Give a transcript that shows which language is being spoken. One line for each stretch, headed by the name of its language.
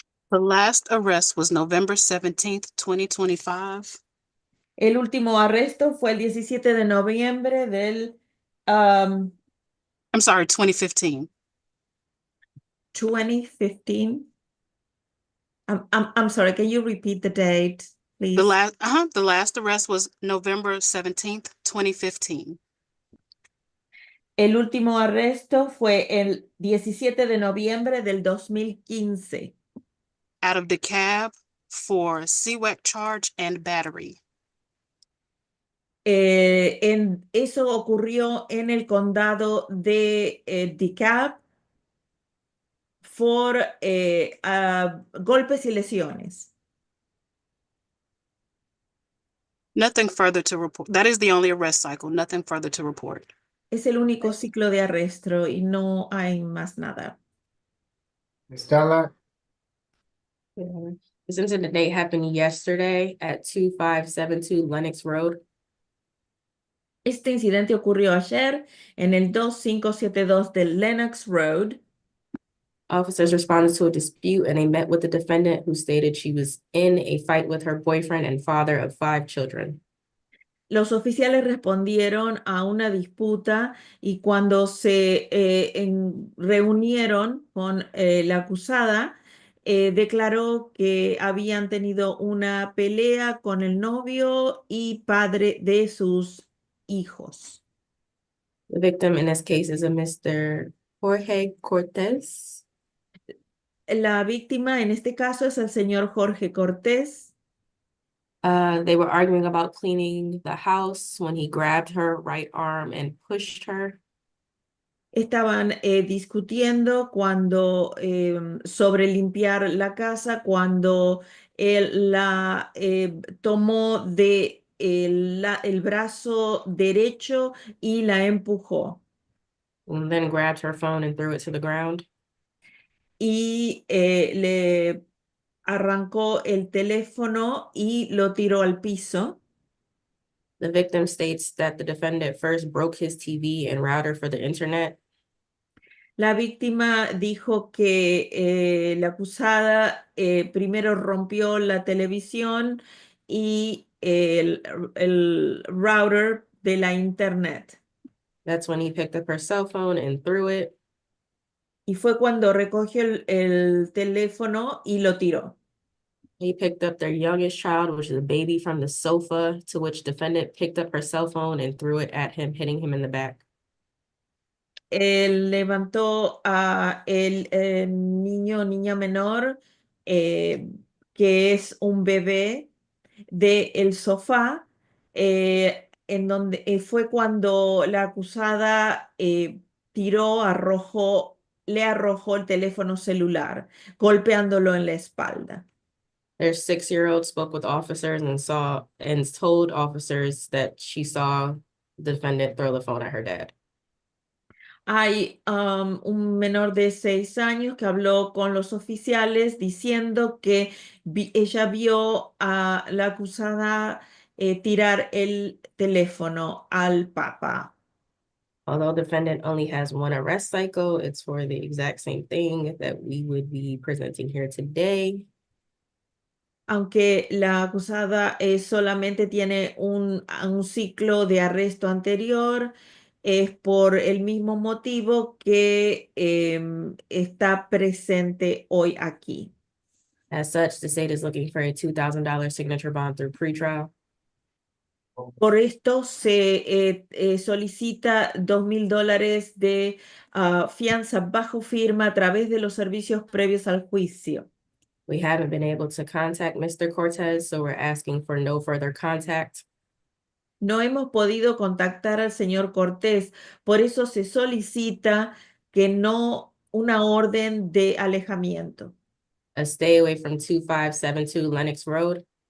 English: The last arrest was November 17th, 2025.
Spanish: El último arresto fue el 17 de noviembre del um,
English: I'm sorry, 2015. 2015. I'm sorry, can you repeat the date, please? The last arrest was November 17th, 2015.
Spanish: El último arresto fue el 17 de noviembre del 2015.
English: Out of DeKalb for CWEC charge and battery.
Spanish: Eso ocurrió en el condado de DeKalb por golpes y lesiones.
English: Nothing further to report. That is the only arrest cycle. Nothing further to report.
Spanish: Es el único ciclo de arresto y no hay más nada.
English: Stella, This incident date happened yesterday at 2572 Lenox Road.
Spanish: Este incidente ocurrió ayer en el 2572 de Lenox Road.
English: Officers responded to a dispute and they met with the defendant who stated she was in a fight with her boyfriend and father of 5 children.
Spanish: Los oficiales respondieron a una disputa y cuando se reunieron con la acusada, declaró que habían tenido una pelea con el novio y padre de sus hijos.
English: The victim in this case is a Mr. Jorge Cortez.
Spanish: La víctima en este caso es el señor Jorge Cortés.
English: They were arguing about cleaning the house when he grabbed her right arm and pushed her.
Spanish: Estaban discutiendo sobre limpiar la casa cuando él la tomó de el brazo derecho y la empujó.
English: And then grabbed her phone and threw it to the ground.
Spanish: Y le arrancó el teléfono y lo tiró al piso.
English: The victim states that the defendant first broke his TV and router for the internet.
Spanish: La víctima dijo que la acusada primero rompió la televisión y el router de la internet.
English: That's when he picked up her cell phone and threw it.
Spanish: Y fue cuando recogió el teléfono y lo tiró.
English: He picked up their youngest child, which is a baby, from the sofa, to which defendant picked up her cell phone and threw it at him, hitting him in the back.
Spanish: Él levantó a el niño o niña menor, que es un bebé, del sofá, en donde fue cuando la acusada le arrojó el teléfono celular, golpeándolo en la espalda.
English: Their 6-year-old spoke with officers and told officers that she saw the defendant throw the phone at her dad.
Spanish: Hay un menor de 6 años que habló con los oficiales diciendo que ella vio a la acusada tirar el teléfono al papá.
English: Although defendant only has 1 arrest cycle, it's for the exact same thing that we would be presenting here today.
Spanish: Aunque la acusada solamente tiene un ciclo de arresto anterior, es por el mismo motivo que está presente hoy aquí.
English: As such, the state is looking for a $2,000 signature bond through pretrial.
Spanish: Por esto se solicita $2,000 de fianza bajo firma a través de los servicios previos al juicio.
English: We haven't been able to contact Mr. Cortez, so we're asking for no further contact.
Spanish: No hemos podido contactar al señor Cortés, por eso se solicita que no una orden de alejamiento
English: A stay away from 2572 Lenox Road.